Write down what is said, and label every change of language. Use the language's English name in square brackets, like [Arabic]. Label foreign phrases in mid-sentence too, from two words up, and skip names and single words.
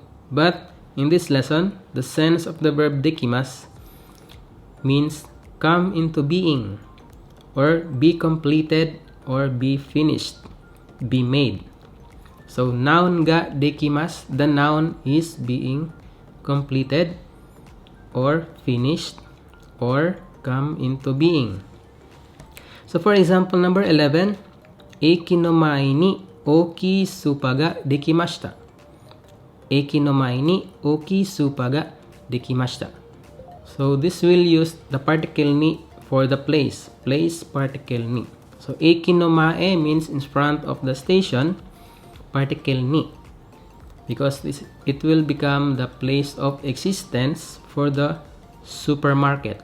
[English] But in this lesson, the sense of the verb dekimasu means come into being, or be completed, or be finished, be made. So noun [Japanese] がてきます, [English] the noun is being completed or finished or come into being. So for example number 11, [Japanese] 駅の前に大きいスーパーができました. 駅の前に大きいスーパーができました. [English] So this will use the particle ni for the place. Place particle ni. So [Japanese] 駅の前 [English] means in front of the station. Particle ni, because it will become the place of existence for the supermarket.